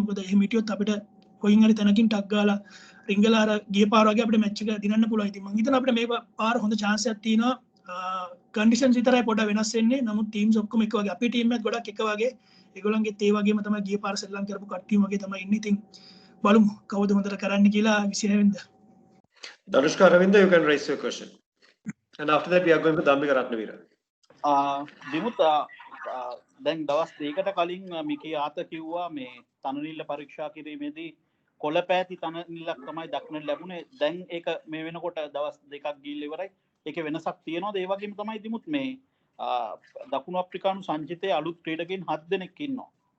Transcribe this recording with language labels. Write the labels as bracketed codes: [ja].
[si] මොකද එහෙම හිටියොත් අපිට කොයින් හරි තැනකින් ටක් ගාලා රිංගලා අර ගිය පාර වගේ අපිට මැච් එක දිනන්න පුළුවන්. ඉතින් මම හිතනවා අපිට මේ පාර හොඳ chance එකක් තියෙනවා. කන්ඩිෂන්ස් විතරයි පොඩ්ඩක් වෙනස් වෙන්නේ. නමුත් ටීම්ස් ඔක්කොම එක වගේ. අපේ ටීම් එකත් ගොඩක් එක වගේ. ඒගොල්ලන්ගෙත් ඒ වගේම තමයි ගිය පාර සෙල්ලම් කරපු කට්ටියම වගේ තමයි ඉන්නේ. ඉතින් බලමු කවුද හොඳට කරන්න කියලා 26 වෙනිදා. [en] Danushka Ravinda, you can raise your question. And after that we are going for Dambika Ratnavira. [si] Dimuth දැන් දවස් දෙකකට කලින් මිකී ආත කිව්වා මේ තනනිල්ල පරීක්ෂා කිරීමේදී කොළපෑති තනනිල්ලක් තමයි දක්නට ලැබුණේ. දැන් ඒක මේ වෙනකොට දවස් දෙකක් ගිහිල්ලා ඉවරයි. ඒකේ වෙනසක් තියෙනවද? ඒ වගේම තමයි දිමුත් මේ දකුණු අප්‍රිකානු සංචිතයේ අලුත් ක්‍රීඩකයන් 7 දෙනෙක් ඉන්නවා.